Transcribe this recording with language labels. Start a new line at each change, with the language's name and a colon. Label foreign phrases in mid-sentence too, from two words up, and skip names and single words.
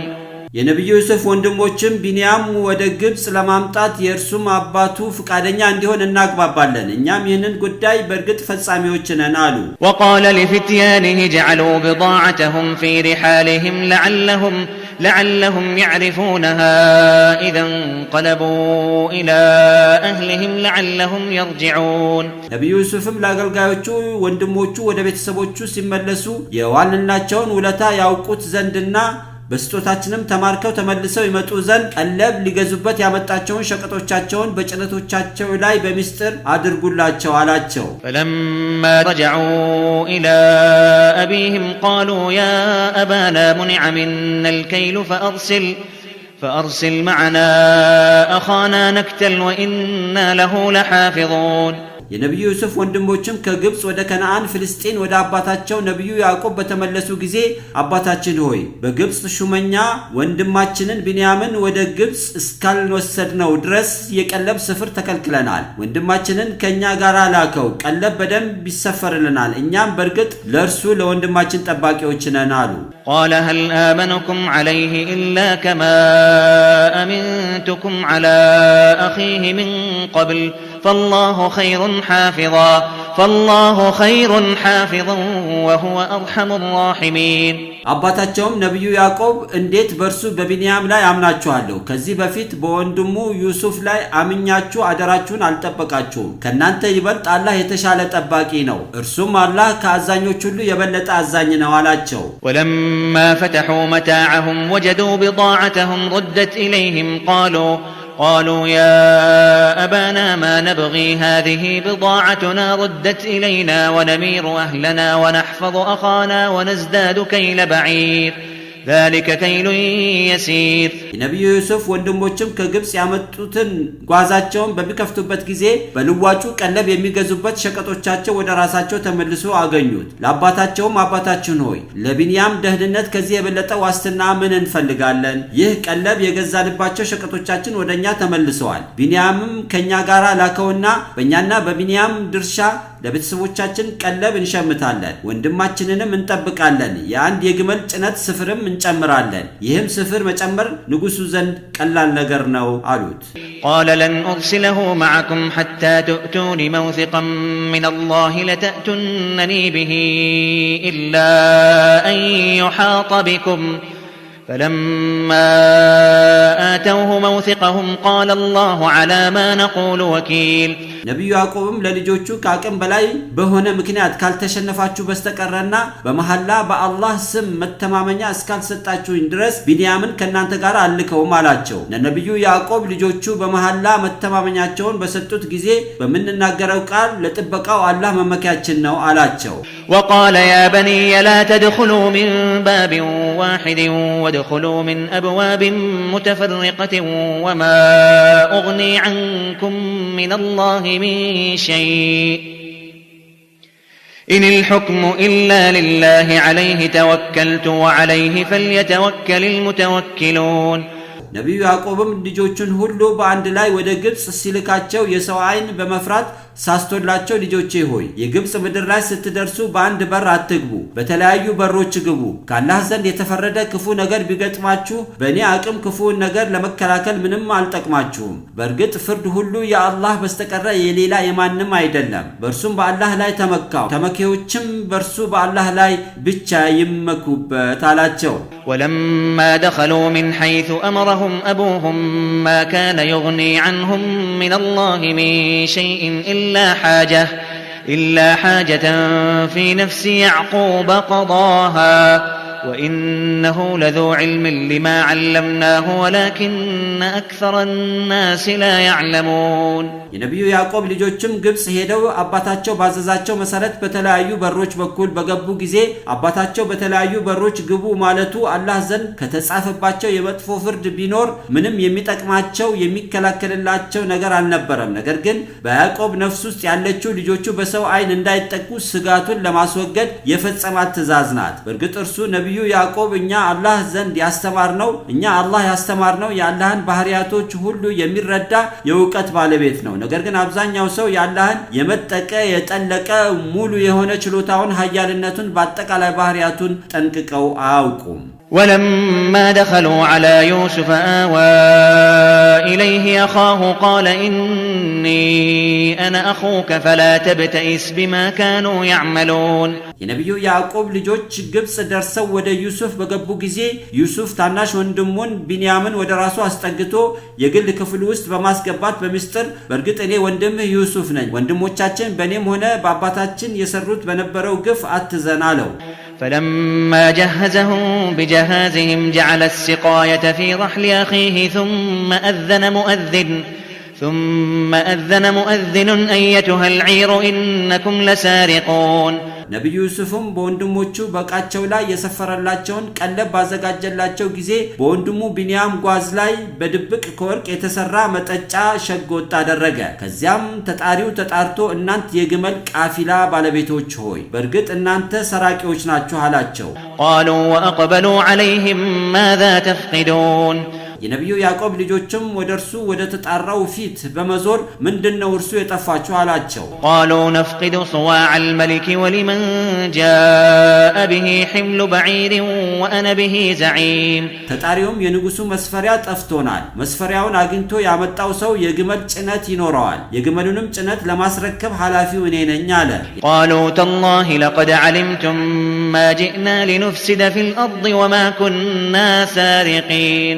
Amharic: የነብዩ ዩሱፍ ወንድሞችም ቢንያም ወደ ግብጽ ለማምጣት የእርሱም አባቱ ፍቃደኛ እንዲሆን እናግባባለን እኛም ይህንን ጉዳይ በእርግጥ ፈጻሚዎች ነን አሉ
Arabic: وقال لفتيانه جعلوا بضاعتهم في رحالهم لعلهم يعرفونها إذا انقلبوا إلى أهلهم لعلهم يرجعون
Amharic: ነብዩ ዩሱፍም ለአገልጋዮቹ ወንድሞቹ ወደ ቤተሰቦቹ ሲመለሱ የዋልናቸውን ውለታ ያውቁት ዘንድና በስጦታችንም ተማርከው ተመልሰው ይመጡ ዘንድ ቀለብ ሊገዙበት ያመጣቸውን ሸቀጦቻቸውን በጭነቶቻቸው ላይ በሚስጥር አድርጉላቸው አላቸው
Arabic: فلما رجعوا إلى أبيهم قالوا يا أبانا منع منا الكيل فأرسل معنا أخانا نكتل وإنا له لحافظون
Amharic: የነብዩ ዩሱፍ ወንድሞችም ከግብጽ ወደ ከነዓን ፍልስጤን ወደ አባታቸው ነብዩ ያዕቆብ በተመለሱ ጊዜ አባታችን ሆይ በግብጽ ሹመኛ ወንድማችንን ቢንያምን ወደ ግብጽ እስካልወሰድነው ድረስ የቀለብ ስፍር ተከልክለናል ወንድማችንን ከኛ ጋር ላከው ቀለብ በደንብ ይሰፈርልናል እኛም በርግጥ ለእርሱ ለወንድማችን ጠባቂዎች ነን አሉ
Arabic: قال هل آمنكم عليه إلا كما أمنتكم على أخيه من قبل فالله خير حافظا وهو أرحم الراحمين
Amharic: አባታቸውም ነብዩ ያዕቆብ እንዴት በርሱ በቢንያም ላይ አምናችኋለሁ ከዚህ በፊት በወንድሙ ዩሱፍ ላይ አምኛችሁ አደራችሁን አልጠበቃችሁም ከናንተ ይበልጥ አላህ የተሻለ ጠባቂ ነው እርሱም አላህ ከአዛኞች ሁሉ የበለጠ አዛኝ ነው አላቸው
Arabic: ولما فتحوا متاعهم وجدوا بضاعتهم ردت إليهم قالوا يا أبانا ما نبغي هذه بضاعتنا ردت إلينا ونمير أهلنا ونحفظ أخانا ونزداد كيل بعير ذلك كيل يسير
Amharic: ነብዩ ዩሱፍ ወንድሞችም ከግብጽ ያመጡትን ጓዛቸውን በሚከፍቱበት ጊዜ በልዋጩ ቀለብ የሚገዙበት ሸቀጦቻቸው ወደ ራሳቸው ተመልሶ አገኙት ለአባታቸውም አባታችን ሆይ ለቢንያም ደህንነት ከዚህ የበለጠ ዋስትና ምን እንፈልጋለን ይህ ቀለብ የገዛንባቸው ሸቀጦቻችን ወደኛ ተመልሰዋል ቢንያምም ከኛ ጋር ላከውና በእኛና በቢንያም ድርሻ ለቤተሰቦቻችን ቀለብ እንሸምታለን ወንድማችንንም እንጠብቃለን የአንድ የግመል ጭነት ስፍርም እንጨምራለን ይህም ስፍር መጨመር ንጉሱ ዘንድ ቀላል ነገር ነው አሉት
Arabic: قال لن أرسله معكم حتى تؤتون موثقا من الله لتأتونني به إلا أن يحاط بكم فلما آتوه موثقهم قال الله على ما نقول وكيل
Amharic: ነብዩ ያዕቆብም ለልጆቹ ከአቅም በላይ በሆነ ምክንያት ካልተሸነፋችሁ በስተቀረና በመሐላ በአላህ ስም መተማመኛ እስካልሰጣችሁኝ ድረስ ቢንያምን ከናንተ ጋር አልከውም አላቸው ነብዩ ያዕቆብ ልጆቹ በመሐላ መተማመኛቸውን በሰጡት ጊዜ በመንናገረው ቃል ለጥበቃው አላህ መመኪያችን ነው አላቸው
Arabic: وقال يا بني لا تدخلوا من باب واحد وادخلوا من أبواب متفرقة وما أغني عنكم من الله من شيء إن الحكم إلا لله عليه توكلت وعليه فليتوكل المتوكلون
Amharic: ነብዩ ያዕቆብም ልጆቹን ሁሉ በአንድ ላይ ወደ ግብጽ ሲልካቸው የሰው አይን በመፍራት ሳስቶላቸው ልጆቼ ሆይ የግብጽ ምድር ላይ ስትደርሱ በአንድ በር አትግቡ በተለያዩ በሮች ግቡ ከአላህ ዘንድ የተፈረደ ክፉ ነገር ቢገጥማችሁ በእኔ አቅም ክፉውን ነገር ለመከላከል ምንም አልጠቅማችሁም በእርግጥ ፍርድ ሁሉ የአላህ በስተቀረ የሌላ የማንም አይደለም በእርሱም በአላህ ላይ ተመካው ተመኪዎችም በእርሱ በአላህ ላይ ብቻ ይመኩበት አላቸው
Arabic: ولما دخلوا من حيث أمرهم أبوهم ما كان يغني عنهم من الله من شيء إلا حاجة في نفس يعقوب قضاها وإنه لذو علم لما علمناه ولكن أكثر الناس لا يعلمون
Amharic: የነብዩ ያዕቆብ ልጆችም ግብጽ ሄደው አባታቸው ባዘዛቸው መሰረት በተለያዩ በሮች በኩል በገቡ ጊዜ አባታቸው በተለያዩ በሮች ግቡ ማለቱ አላህ ዘንድ ከተጻፈባቸው የመጥፎ ፍርድ ቢኖር ምንም የሚጠቅማቸው የሚከላከልላቸው ነገር አልነበረም። ነገር ግን በያዕቆብ ነፍስ ውስጥ ያለችው ልጆቹ በሰው አይን እንዳይጠቁ ስጋቱን ለማስወገድ የፈጸማት ትእዛዝ ናት። በእርግጥ እርሱ ነብዩ ያዕቆብ እኛ አላህ ዘንድ ያስተማርነው የአላህን ባህሪያቶች ሁሉ የሚረዳ የእውቀት ባለቤት ነው። ነገር ግን አብዛኛው ሰው የአላህን የመጠቀ የጠለቀ ሙሉ የሆነ ችሎታውን ኃያልነቱን በአጠቃላይ ባህሪያቱን ጠንቅቀው አያውቁም።
Arabic: ولما دخلوا على يوسف آوى إليه أخاه قال إني أنا أخوك فلا تبتئس بما كانوا يعملون
Amharic: የነብዩ ያዕቆብ ልጆች ግብጽ ደርሰው ወደ ዩሱፍ በገቡ ጊዜ ዩሱፍ ታናሽ ወንድሙን ቢንያምን ወደ ራሱ አስጠግቶ የግል ክፍሉ ውስጥ በማስገባት በሚስጥር በእርግጥ እኔ ወንድምህ ዩሱፍ ነኝ፣ ወንድሞቻችን በእኔም ሆነ በአባታችን የሰሩት በነበረው ግፍ አትዘን አለው።
Arabic: فلما جهزهم بجهازهم جعل السقاية في رحل أخيه ثم أذن مؤذن أيتها العير إنكم لسارقون
Amharic: ነብዩ ዩሱፍም በወንድሞቹ በቃቸው ላይ የሰፈረላቸውን ቀለብ ባዘጋጀላቸው ጊዜ በወንድሙ ቢንያም ጓዝ ላይ በድብቅ ከወርቅ የተሰራ መጠጫ ሸጎጥ አደረገ። ከዚያም ተጣሪው ተጣርቶ እናንተ የግመል ቃፊላ ባለቤቶች ሆይ በእርግጥ እናንተ ሰራቂዎች ናችሁ አላቸው።
Arabic: قالوا وأقبلوا عليهم ماذا تفقدون
Amharic: የነብዩ ያዕቆብ ልጆችም ወደርሱ ወደ ተጣራው ፊት በመዞር ምንድነው እርሱ የጠፋችሁ አላቸው።
Arabic: قالوا نفقد صواع الملك ولمن جاء به حمل بعير وأنا به زعيم
Amharic: ተጣሪውም የንጉሱ መስፈሪያ ጠፍቶናል፣ መስፈሪያውን አግኝቶ ያመጣው ሰው የግመል ጭነት ይኖረዋል፣ የግመሉንም ጭነት ለማስረከብ ኃላፊው እኔ ነኝ አለ።
Arabic: قالوا تالله لقد علمتم ما جئنا لنفسد في الأرض وما كنا سارقين